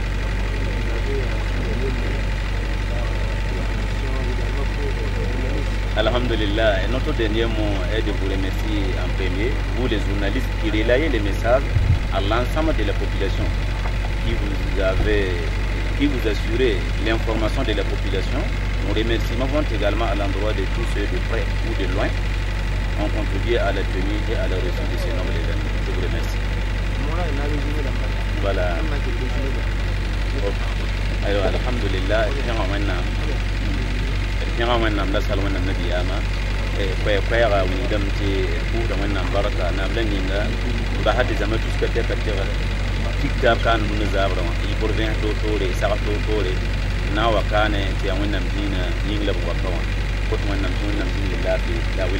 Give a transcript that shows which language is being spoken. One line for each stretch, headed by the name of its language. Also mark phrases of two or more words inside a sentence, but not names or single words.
French: Alhamdulillah, et notre dernier mot est de vous remercier en premier, vous les journalistes qui relayez les messages à l'ensemble de la population, qui vous assurez l'information de la population. Nos remerciements vont également à l'endroit de tous ceux de près ou de loin ont contribué à la tenue et à la réussite de ces nobles événements. Je vous remercie. Voilà. Alors,
Mossi: alhamdulillah, kẽngã wẽnnaam la sal wẽnnaam nabiyaamã koɛɛga wĩndame tɩ pʋʋsda wẽnnaam barka naam la yĩnga basa tɩ zãma tuska tɛka tɩg tik tɩ b kaan bũmb zaabrã wã yɩ por vẽs toor-toore sagl toor-toore na n wa kaane tɩ yaa wẽnnaam dĩinã yĩng la b waka wã kot wẽnnaam tɩ wẽnnaam zĩnd laafɩ la wilg